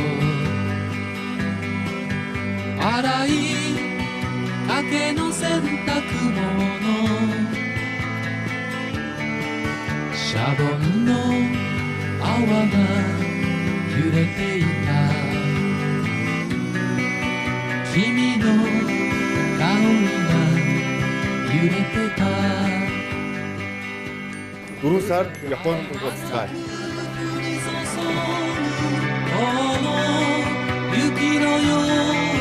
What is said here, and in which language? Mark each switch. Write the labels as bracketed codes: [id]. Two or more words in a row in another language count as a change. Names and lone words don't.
[ja] 洗いかけの洗濯物シャボンの泡が揺れていた君の香りが揺れてた [mn] 4 сард Японд буцлаа. [ja] 雪のよう